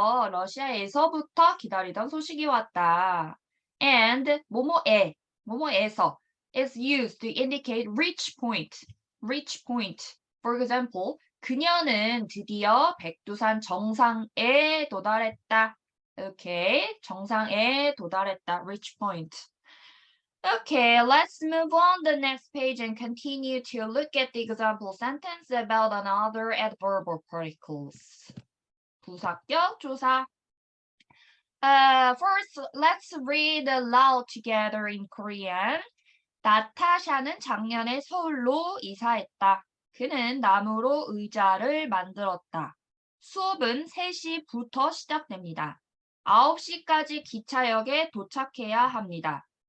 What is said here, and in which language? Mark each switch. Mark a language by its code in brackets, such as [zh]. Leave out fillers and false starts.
[ko] 러시아에서부터 기다리던 소식이 왔다. [en] And 뭐뭐에서 is used to indicate reach point. For example, [ko] 그녀는 드디어 백두산 정상에 도달했다. Okay, 정상에 도달했다. [en] Reach point. Okay, let's move on the next page and continue to look at the example sentence about another adverbial particles. [ko] 부사격 조사. [en] First, let's read aloud together in Korean. [ko] 나타샤는 작년에 서울로 이사했다. 그는 나무로 의자를 만들었다. 수업은 3시부터 시작됩니다. 9시까지 기차역에 도착해야 합니다.